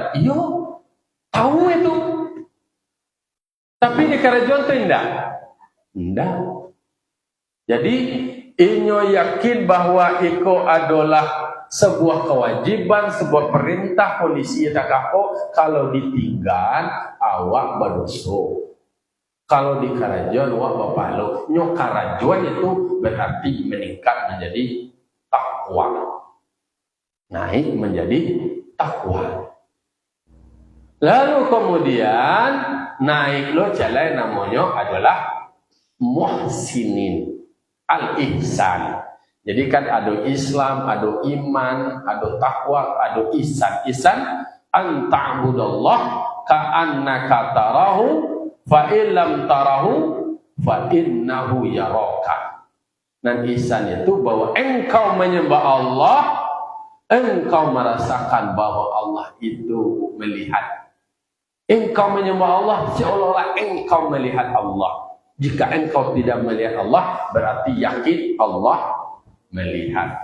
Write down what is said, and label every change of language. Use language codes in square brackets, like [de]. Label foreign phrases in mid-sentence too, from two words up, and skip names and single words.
[min] Iyo. Tahu itu. [id] Tapi di karajuan itu tidak. Tidak. Jadi inyo yakin bahwa iko adalah sebuah kewajiban, sebuah perintah kondisi takako kalau ditinggal awak berdosa. [min] Kalau di karajuan awak bapalo. [id] Nyo karajuan itu berarti meningkat menjadi takwa. Naik menjadi takwa. Lalu kemudian naik lo jalan namanya adalah muhsinin. Al-ihsan. Jadi kan ada Islam, ada iman, ada takwa, ada ihsan. [ar] إحسان أن تعبد الله كأنك تراه فإن لم تراه فإنه يراك. [id] Dan ihsan itu bahwa engkau menyembah Allah, engkau merasakan bahwa Allah itu melihat. Engkau menyembah Allah seolah-olah engkau melihat Allah. Jika engkau tidak melihat Allah, berarti yakin Allah melihat.